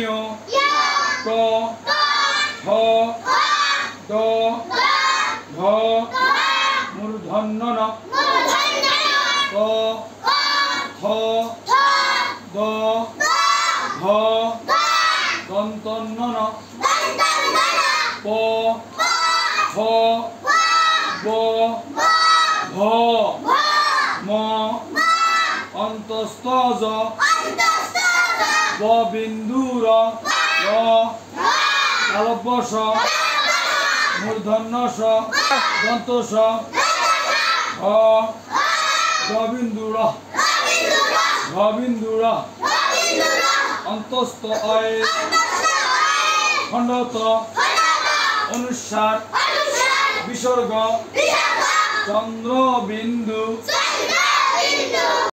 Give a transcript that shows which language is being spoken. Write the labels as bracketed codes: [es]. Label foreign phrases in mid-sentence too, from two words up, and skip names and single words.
[as] ট ঠ ড ঢ মূর্ধন্য ণ ক খ গ ঘ দন্তন্য ন প ফ ব ভ ম অন্তস্থ জ ব বিন্দু র তালব্য স মূর্ধন্য স দন্ত স হ গ বিন্দু র ঘ বিন্দু র অন্তস্থ অয় খণ্ডত অনুসার বিসর্গ চন্দ্র বিন্দু